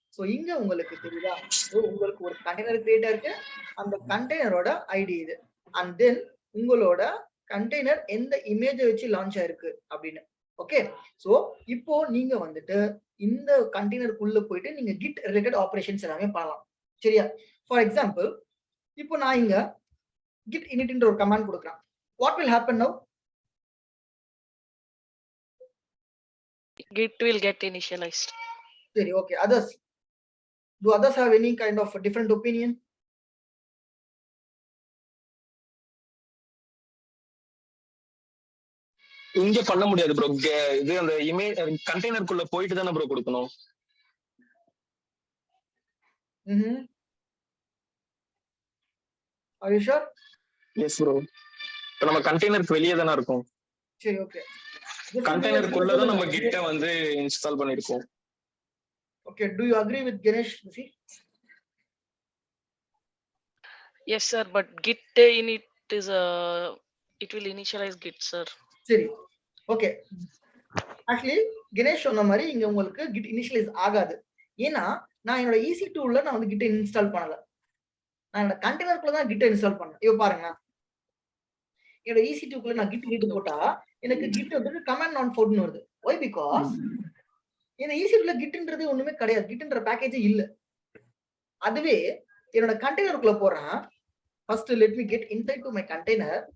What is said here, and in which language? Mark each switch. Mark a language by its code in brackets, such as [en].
[ta] So இங்க உங்களுக்கு தெரியுதா, உங்களுக்கு ஒரு கண்டெய்னர் கிரியேட் ஆயிருக்கு, அந்த கண்டெய்னரோட ஐடி இது, அண்ட் தென் உங்களோட கண்டெய்னர் எந்த இமேஜை வச்சு லான்ச் ஆயிருக்கு அப்படின்னு. ஓகே, ஸோ இப்போ நீங்க வந்துட்டு இந்த கண்டெய்னருக்குள்ள போயிட்டு நீங்க கிட் ரிலேட்டட் ஆபரேஷன்ஸ் எல்லாமே பண்ணலாம். சரியா, ஃபார் எக்ஸாம்பிள் இப்போ நான் இங்க git initன்ற ஒரு கமாண்ட் கொடுக்குறேன். [en] What will happen now, Git will get initialized. [ta] சரி, okay. [en] Do others have any kind of different opinion? [ta] இங்க பண்ண முடியாது ப்ரோ, இது அந்த இமேஜ் கண்டெய்னருக்குள்ள போயிட்டு தானே ப்ரோ கொடுக்கணும். [en] Are you sure? [ta] S bro, இப்போ நம்ம கண்டெய்னருக்கு வெளியே தானே இருக்கும். சரி, ஓகே. கண்டெய்னருக்குள்ள தான் நம்ம கிட்ட வந்து இன்ஸ்டால் பண்ணிருக்கோம். [en] Okay, do you agree with Ganesh? Yes sir, but git init is it will initialize git sir. [ta] சரி, ஓகே. ஆக்சுவலி கணேஷ் சொன்ன மாதிரி இங்க உங்களுக்கு git initialize ஆகாது. ஏன்னா நான் என்னோட EC2 ல நான் வந்து git இன்ஸ்டால் பண்ணல, நான் என்னோட கண்டெய்னருக்குள்ள தான் git இன்ஸ்டால் பண்ணேன். இப்போ பாருங்க, என்னோட EC2 நான் git read போட்டா எனக்கு git வந்து command not found வருது. [en] Why? [ta] Because இந்த EC2 gitன்றது ஒண்ணுமே கிடையாது. gitன்ற பேக்கேஜே இல்ல. அதுவே என்னோட கண்டெய்னருக்குள்ள போறேன். [en] First let me get inside to my container.